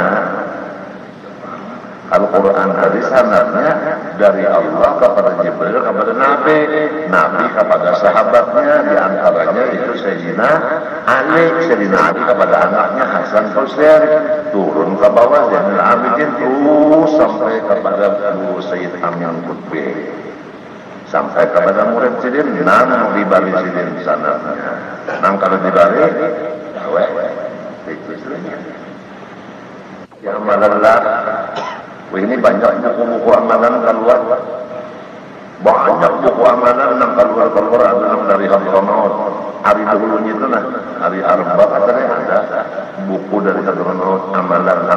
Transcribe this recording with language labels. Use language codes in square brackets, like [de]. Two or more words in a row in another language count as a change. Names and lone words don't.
[id] Al-Quran dari sanadnya dari Allah kepada Jibril kepada Nabi, Nabi kepada [bjn] sahabatnya, diantaranya itu Sayyidina Ali kepada anaknya Hasan Husain, turun ke bawah Zainal Abidin terus sampai kepada Guru Sayyid Amin Qutbi, sampai kepada murid Sidin, nang di balik Sidin sanadnya, nang kalau di balik ya malallah. [id] Ini banyak buku-buku amalan keluar, banyak buku amalan yang keluar ada dari Hadramaut. Hari dulunya itu hari Arba katanya ada buku dari Hadramaut amalan.